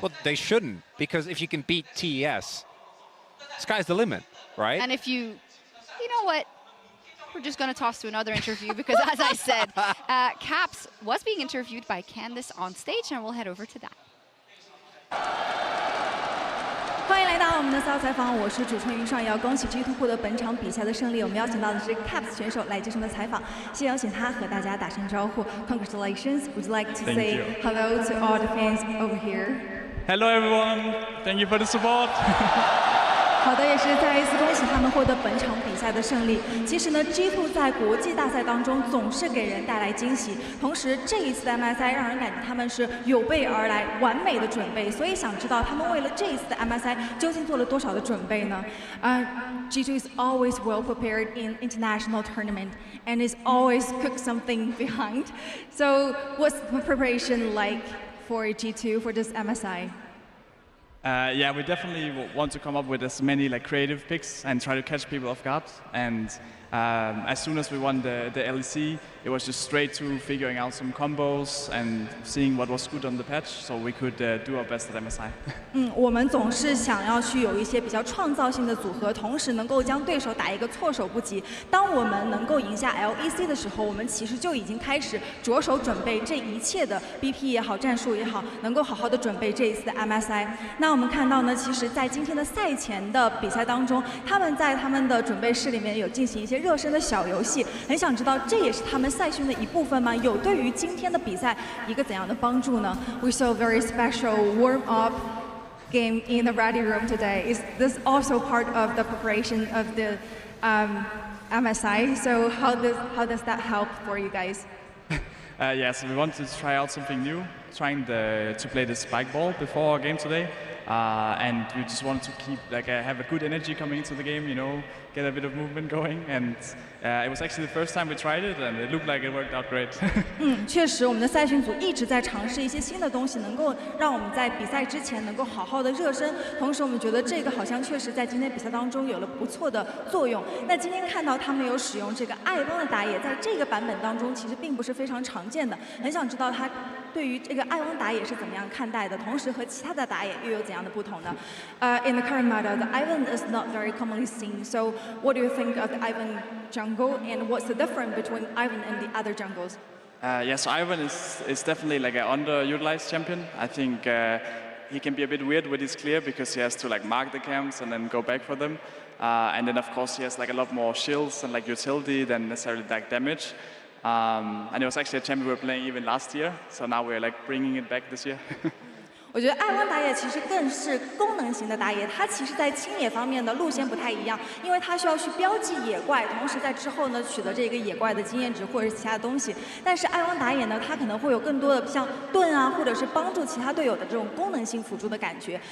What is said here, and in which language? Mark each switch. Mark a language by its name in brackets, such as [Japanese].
[English] Well, they shouldn't, because if you can beat TES, sky's the limit, right? And if you know what? We're just going to toss to another interview because, as I said, Caps was being interviewed by Candice on stage, and we'll head over to that. [Chinese] 欢迎来到我们的赛后采访，我是主持人云上，也要恭喜 G2 获得本场比赛的胜利。我们邀请到的是 Caps 选手来接受我们的采访，先邀请他和大家打声招呼。 [English] Congratulations! Would you like to say hello to all the fans over here? Hello everyone, thank you for the support. [Chinese] 好的，也是再一次恭喜他们获得本场比赛的胜利。其实呢 ，G2 在国际大赛当中总是给人带来惊喜，同时这一次的 MSI 让人感觉他们是有备而来，完美的准备。所以想知道他们为了这一次的 MSI 究竟做了多少的准备呢？ [English] G2 is always well prepared in international tournament and is always cook something behind. So what's the preparation like for G2 for this MSI? Yeah, we definitely want to come up with as many like creative picks and try to catch people off guard. And as soon as we won the LEC, it was just straight to figuring out some combos and seeing what was good on the patch, so we could do our best at MSI. [Chinese] 我们总是想要去有一些比较创造性的组合，同时能够将对手打一个措手不及。当我们能够赢下 LEC 的时候，我们其实就已经开始着手准备这一切的 BP 也好，战术也好，能够好好的准备这一次的 MSI。那我们看到呢，其实在今天的赛前的比赛当中，他们在他们的准备室里面有进行一些热身的小游戏，很想知道这也是他们赛训的一部分吗？有对于今天的比赛一个怎样的帮助呢 ？ [English] We saw very special warm up game in the ready room today. Is this also part of the preparation of the MSI? So how does that help for you guys? Yes, we wanted to try out something new, trying to play the spike ball before our game today. And we just wanted to keep have a good energy coming into the game, you know, get a bit of movement going. And it was actually the first time we tried it, and it looked like it worked out great. [Chinese] 确实，我们的赛训组一直在尝试一些新的东西，能够让我们在比赛之前能够好好的热身。同时，我们觉得这个好像确实在今天比赛当中有了不错的作用。那今天看到他们有使用这个艾翁的打野，在这个版本当中其实并不是非常常见的。很想知道他对于这个艾翁打野是怎么样看待的，同时和其他的打野又有怎样的不同呢？ [English] In the current meta, the Ivern is not very commonly seen. So, what do you think of the Ivern jungle, and what's the difference between Ivern and the other jungles? Yes, Ivan is definitely like an underutilized champion. I think he can be a bit weird with his clear because he has to like mark the camps and then go back for them. And then of course he has like a lot more shields and like utility than necessarily like damage. And it was actually a champion we were playing even last year. So now we're like bringing it back this year. [Chinese] 我觉得艾汪打野其实更是功能型的打野，它其实在清野方面的路线不太一样，因为它需要去标记野怪，同时在之后呢取得这个野怪的经验值或者是其他东西。但是艾汪打野呢，它可能会有更多的像盾啊，或者是帮助其他队友的这种功能性辅助的感觉。